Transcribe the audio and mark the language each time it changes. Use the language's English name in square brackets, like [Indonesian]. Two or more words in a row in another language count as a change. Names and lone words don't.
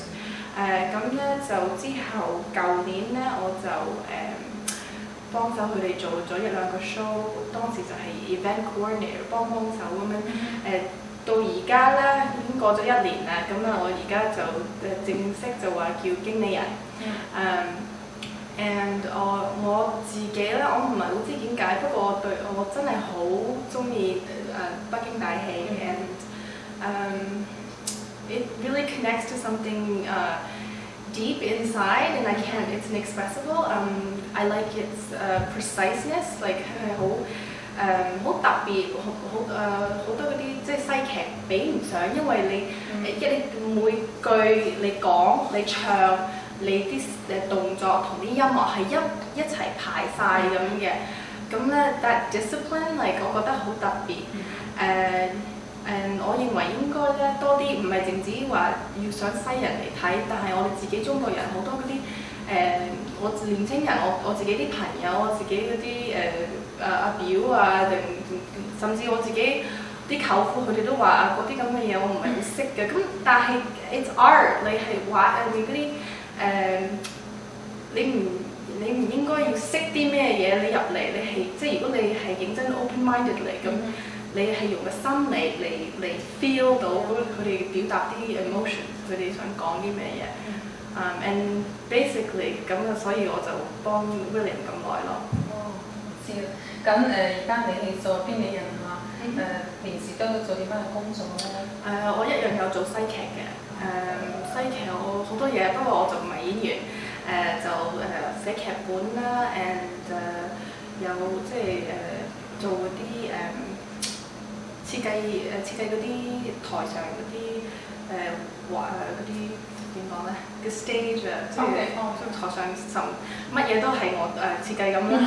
[Cantonese] 咁咧就之後舊年咧我就幫手佢哋做咗1-2個 show， 當時就係 [English] event coordinator [Cantonese] 幫手咁樣。到而家咧已經過咗1年啦，咁我而家就正式就話叫經理人。and 我自己咧，我唔係好知點解，不過我真係好中意北京大戲 [English] and it really connects to something deep inside and it's inexpressible. I like its preciseness, like [Cantonese] 係好特別，好多嗰啲即係西劇比唔上，因為你每句你講你唱你啲動作同啲音樂係一齊排晒咁嘅，咁咧 [English] that discipline like [Cantonese] 我覺得好特別。我認為應該咧多啲，唔係淨止話要想西人嚟睇，但係我哋自己中國人好多嗰啲我年青人，我自己啲朋友，我自己嗰啲阿表啊，定甚至我自己啲舅父，佢哋都話嗰啲咁嘅嘢我唔係好識嘅。咁但係 [English] it's art， [Cantonese] 你係畫嗰啲你唔應該要識啲咩嘢，你入嚟你係即係如果你係認真 open-minded 嚟咁。你係用個心理嚟 feel 到佢哋表達啲 emotion， 佢哋想講啲咩嘢。 [English] and basically [Cantonese] 咁啊，所以我就幫 William 咁耐咯。哦，知啦。咁而家你係做經理人係嘛？平時都做啲乜嘅工作咧？我一樣有做西劇嘅。西劇我好多嘢，不過我就唔係演員。就寫劇本啦 ，and 有即係做嗰啲設計嗰啲台上嗰啲嗰啲點講咧嘅 stage 啊，即係台上乜嘢都係我設計咁啦。